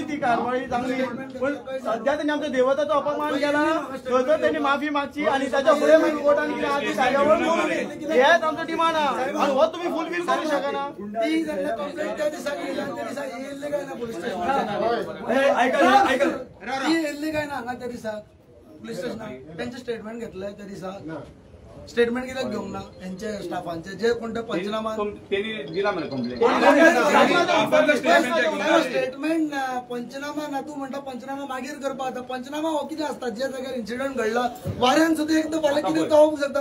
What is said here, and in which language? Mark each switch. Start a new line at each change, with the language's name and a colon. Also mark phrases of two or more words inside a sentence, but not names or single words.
Konkani: ती कारवाई जावली पण सध्या त्यांनी आमच्या देवताचो अपमान केला तर त्यांनी माफी मागची आणि त्याच्या पुढे मागीर कोर्टान कितें आहा ती कायद्यावर हेच आमचो डिमांड आहा आणि हो तुम्ही फुलफिल करू शकना ती कंप्लेंट त्या दिसा केली आणि त्या दिसा येयल्ले काय ना पुलीस ती येयल्ली काय ना हांगा त्या दिसा पुलीस स्टेशनाक त्यांचे स्टेटमेंट घेतले त्या दिसा स्टेटमेंट कित्याक घेवंक ना त्यांचे स्टाफांचे जे कोण ते पंचनामा स्टेटमेंट पंचनामा ना तू म्हणटा पंचनामा मागीर करपा आता पंचनामा हो कितें आसता जे जाग्यार इन्सिडंट घडला वाऱ्यान सुद्दां एकदम फाल्यां कितें जावंक शकता